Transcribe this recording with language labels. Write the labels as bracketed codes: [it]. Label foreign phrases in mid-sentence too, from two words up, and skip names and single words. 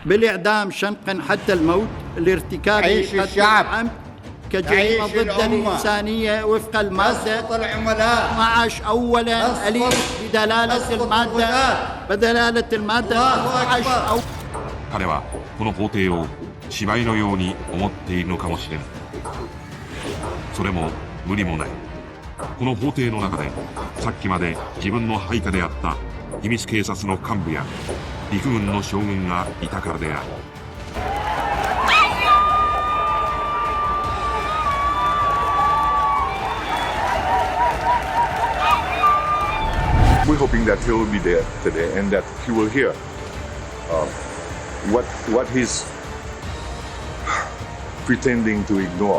[ar] بالإعدام شنقا حتى الموت لارتكاب قتل عمد كجريمة ضد الإنسانية وفق المادة 12 أولا أليف بدلالة المادة 12 [ja] 彼はこの法廷を芝居のように思っているのかもしれない。それも無理もない。この法廷の中でさっきまで自分の配下であった秘密警察の幹部や陸軍の将軍がいたからである。 [en] We're hoping that he will be there today and that he will hear what he's pretending to ignore.